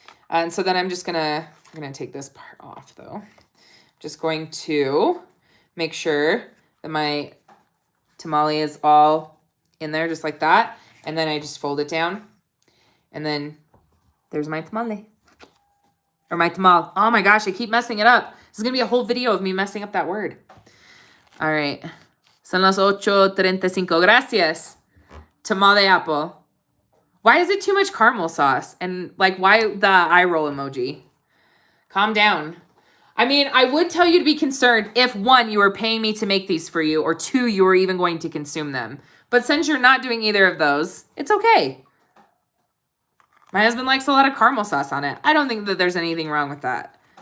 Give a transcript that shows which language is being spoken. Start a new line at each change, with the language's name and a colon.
English: And so then I'm going to take this part off though. Just going to make sure that my tamale is all in there just like that. And then I just fold it down. And then there's my tamale. Or my tamal. Oh my gosh, I keep messing it up. This is going to be a whole video of me messing up that word. All right.
Spanish: Son las 8:35. Gracias. Tamal de apple.
English: Why is it too much caramel sauce? And like, why the eye roll emoji? Calm down. I mean, I would tell you to be concerned if 1, you were paying me to make these for you, or 2, you were even going to consume them. But since you're not doing either of those, it's okay. My husband likes a lot of caramel sauce on it. I don't think that there's anything wrong with that.